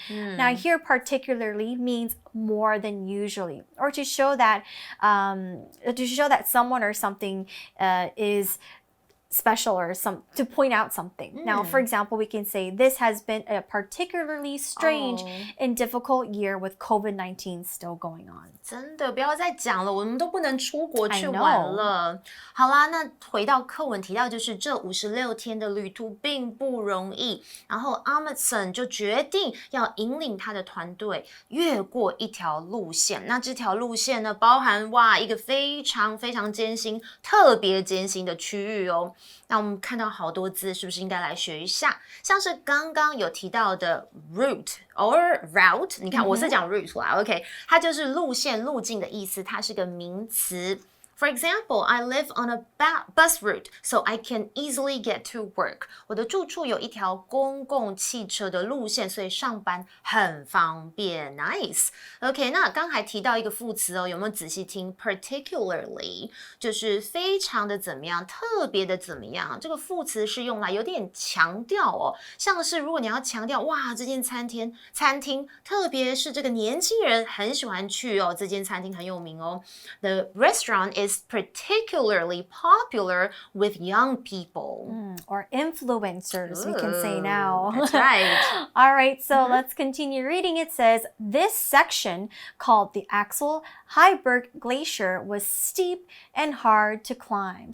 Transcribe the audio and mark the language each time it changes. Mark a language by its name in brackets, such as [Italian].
[English] Now here particularly means more than usually, or to show that someone or something is special, or to point out something. Now, for example, we can say this has been a particularly strange and difficult year with COVID-19 still going on. [Chinese] 真的不要再講了，我們都不能出國去玩了。好啦，那回到課文提到，就是這56天的旅途並不容易，然後 Amundsen 就決定要引領他的團隊越過一條路線。那這條路線呢，包含一個非常非常艱辛、特別艱辛的區域哦。那我們看到好多字，是不是應該來學一下？像是剛剛有提到的 route or route， 你看我是講 route 啦 ，OK， 它就是路線、路徑的意思，它是個名詞。 [English] For example, I live on a bus route, so I can easily get to work. [Chinese] 我的住處有一條公共汽車的路線，所以上班很方便。 [English] Nice. [Chinese] OK, 那剛才提到一個副詞哦，有沒有仔細聽 ？Particularly 就是非常的怎麼樣，特別的怎麼樣。這個副詞是用來有點強調哦，像是如果你要強調哇，這間餐廳，特別是這個年輕人很喜歡去哦，這間餐廳很有名哦。 [English] The restaurant is particularly popular with young people. Or influencers, we can say now. That's right. All right, so let's continue reading. It says, this section, called the Axel Heiberg Glacier, was steep and hard to climb.